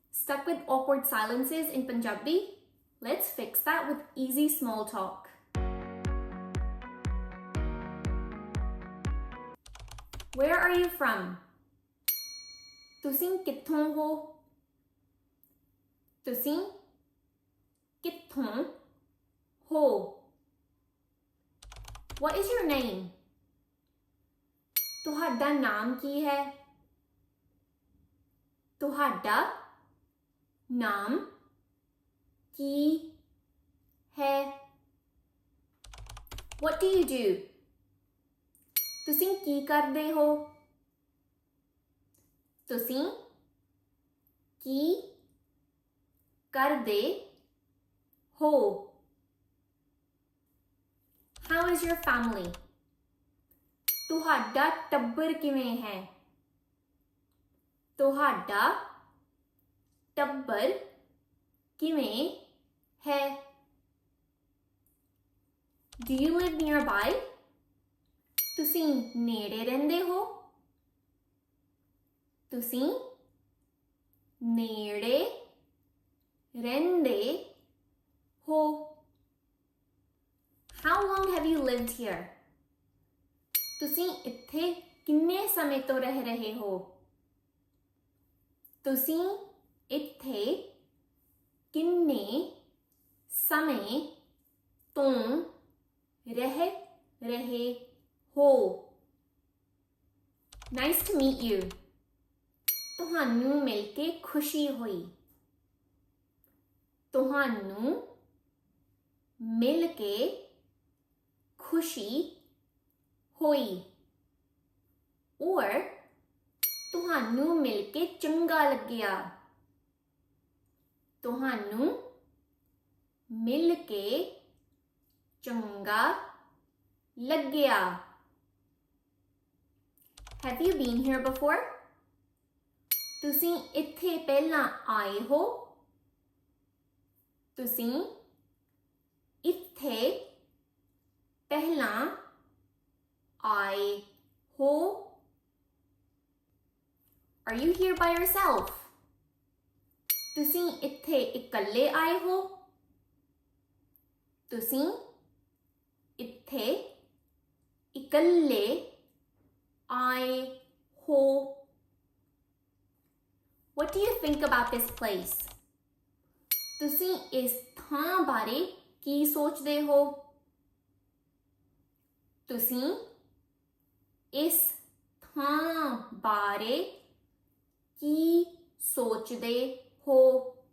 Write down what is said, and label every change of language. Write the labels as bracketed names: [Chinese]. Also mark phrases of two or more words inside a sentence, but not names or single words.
[English] Stuck with awkward silences in Punjabi? Let's fix that with easy small talk. Where are you from? [Punjabi] ਤੁਸੀਂ ਕਿੱਥੋਂ ਹੋ? ਤੁਸੀਂ ਕਿੱਥੋਂ ਹੋ? [English] What is your name? [Punjabi] ਤੁਹਾਡਾ ਨਾਮ ਕੀ ਹੈ? ਤੁਹਾਡਾ ਨਾਮ ਕੀ ਹੈ? [English] What do you do? [Punjabi] ਤੁਸੀਂ ਕੀ ਕਰਦੇ ਹੋ? ਤੁਸੀਂ ਕੀ ਕਰਦੇ ਹੋ? [English] How is your family? [Punjabi] ਤੁਹਾਡਾ ਟੱਬਰ ਕਿਵੇਂ ਹੈ? ਤੁਹਾਡਾ ਟੱਬਰ ਕਿਵੇਂ ਹੈ? [English] Do you live nearby? [Punjabi] ਤੁਸੀਂ ਨੇੜੇ ਰਹਿੰਦੇ ਹੋ? ਤੁਸੀਂ ਨੇੜੇ ਰਹਿੰਦੇ ਹੋ? [English] How long have you lived here? [Punjabi] ਤੁਸੀਂ ਇੱਥੇ ਕਿੰਨੇ ਸਮੇਂ ਤੋਂ ਰਹਿ ਰਹੇ ਹੋ? ਤੁਸੀਂ ਇੱਥੇ ਕਿੰਨੇ ਸਮੇਂ ਤੋਂ ਰਹਿ ਰਹੇ ਹੋ? [English] Nice to meet you. [Punjabi] ਤੁਹਾਨੂੰ ਮਿਲ ਕੇ ਖੁਸ਼ੀ ਹੋਈ. ਤੁਹਾਨੂੰ ਮਿਲ ਕੇ ਖੁਸ਼ੀ ਹੋਈ. Or ਤੁਹਾਨੂੰ ਮਿਲ ਕੇ ਚੰਗਾ ਲੱਗਿਆ. ਤੁਹਾਨੂੰ ਮਿਲ ਕੇ ਚੰਗਾ ਲੱਗਿਆ. [English] Have you been here before? [Punjabi] ਤੁਸੀਂ ਇੱਥੇ ਪਹਿਲਾਂ ਆਏ ਹੋ? ਤੁਸੀਂ ਇੱਥੇ ਪਹਿਲਾਂ ਆਏ ਹੋ? [English] Are you here by yourself? [Punjabi] ਤੁਸੀਂ ਇੱਥੇ ਇਕੱਲੇ ਆਏ ਹੋ? ਤੁਸੀਂ ਇੱਥੇ ਇਕੱਲੇ ਆਏ ਹੋ? [English] What do you think about this place? [Punjabi] ਤੁਸੀਂ ਇਸ ਥਾਂ ਬਾਰੇ ਕੀ ਸੋਚਦੇ ਹੋ? ਤੁਸੀਂ ਇਸ ਥਾਂ ਬਾਰੇ ਕੀ ਸੋਚਦੇ ਹੋ?